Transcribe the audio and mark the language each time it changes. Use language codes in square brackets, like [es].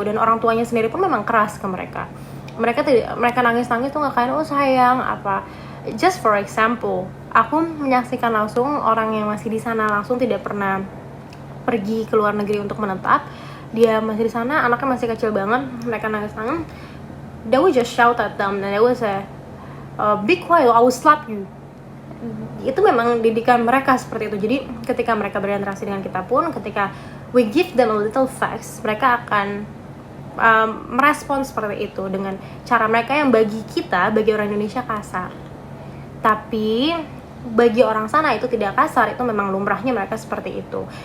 [id] Dan orang tuanya sendiri pun memang keras ke mereka. Mereka nangis-nangis tuh nggak kayak oh sayang apa. [en] Just for example, [id] aku menyaksikan langsung orang yang masih di sana langsung tidak pernah pergi ke luar negeri untuk menetap. Dia masih di sana, anaknya masih kecil banget, mereka nangis-nangis. [en] They would just shout at them, and they would say, "Be quiet, I will slap you." [id] itu memang didikan mereka seperti itu. Jadi ketika mereka berinteraksi dengan kita pun, ketika [en] we give them a little facts, [id] mereka akan merespon seperti itu dengan cara mereka yang bagi kita, bagi orang Indonesia kasar. Tapi bagi orang sana itu tidak kasar, itu memang lumrahnya mereka seperti itu.